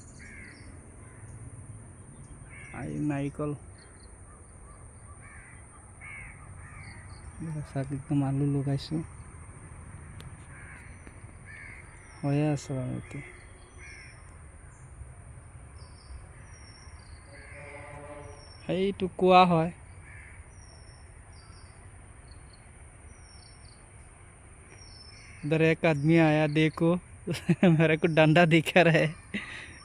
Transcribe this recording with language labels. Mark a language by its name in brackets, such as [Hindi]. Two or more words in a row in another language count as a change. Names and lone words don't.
[Assamese] আৰু নাৰিকল চাওক, একদম আলু লগাইছোঁ, হৈয়ে আছে বাৰু। এতিয়া সেইটো কোৱা হয়। [Hindi] इधर एक आदमी आया, देखो मेरे को डंडा दिखा रहा है।